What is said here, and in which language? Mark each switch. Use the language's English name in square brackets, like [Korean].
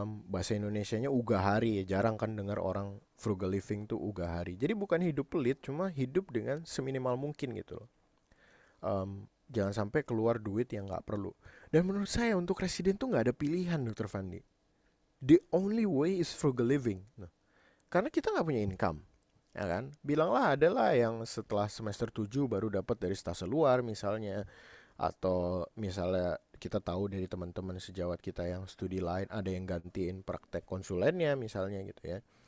[Indonesian] Bahasa Indonesianya ugahari ya. Jarang kan dengar orang frugal living tuh ugahari. Jadi bukan hidup pelit, cuma hidup dengan seminimal mungkin gitu loh. Jangan sampai keluar duit yang nggak perlu. Dan menurut saya untuk residen tuh nggak ada pilihan, Dokter Fandi. [English] The only way is frugal living. [Indonesian] Nah, karena kita nggak punya income, ya kan? Bilanglah adalah yang setelah semester 7 baru dapat dari stase luar misalnya, atau misalnya kita tahu dari teman-teman sejawat kita yang studi lain ada yang gantiin praktek konsulennya misalnya gitu ya.